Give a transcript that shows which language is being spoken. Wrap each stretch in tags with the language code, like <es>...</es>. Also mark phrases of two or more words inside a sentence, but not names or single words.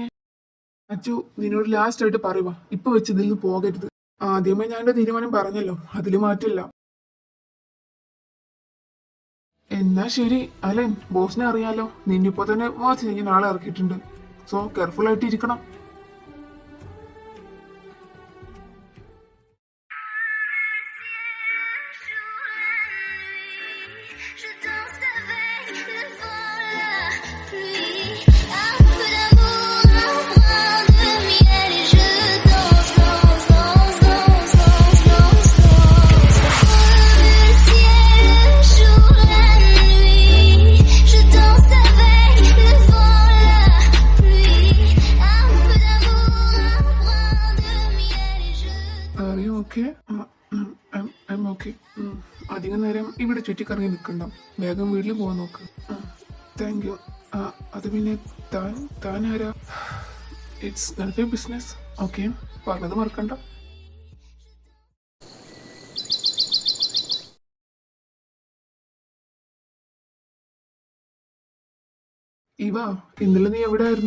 <ml>അച്ചു, നിന്നോട് ലാസ്റ്റ് ആയിട്ട് പറയുക. ഇപ്പൊ വെച്ച് ഇതിൽ നിന്ന് പോകരുത്. ആദ്യമേ ഞാൻ എന്റെ തീരുമാനം പറഞ്ഞല്ലോ, അതില് മാറ്റില്ല. എന്നാ ശരി. അലൻ, ബോസിനെ അറിയാലോ. നിന്നിപ്പോ തന്നെ വാച്ച് ചെയ്യാൻ ആളെ ഇറക്കിയിട്ടുണ്ട്.</ml> <en>so careful</en> <ml>ആയിട്ട് ഇരിക്കണം.</ml> <fr>Je danse avec le vent, la pluie, un peu d'amour, un brin de miel et je danse, danse, danse, danse, danse, danse, danse. Le ciel, le jour, la nuit, je danse avec le vent, la pluie, un peu d'amour, un brin de miel et je</fr> <en>Are you okay? I'm okay.</en> <ml>അധികം നേരം ഇവിടെ ചുറ്റിക്കറങ്ങി നിൽക്കണ്ട. വേഗം വീട്ടിൽ പോകാൻ നോക്ക്.</ml> <en>thank you.</en> <ml>അത് പിന്നെ താനാരാ?</ml> <en>It's none of your business. Okay,</en> <ml>പറഞ്ഞത് മറക്കണ്ട. ഇന്നലെ നീ എവിടെ ആയിരുന്നു?</ml>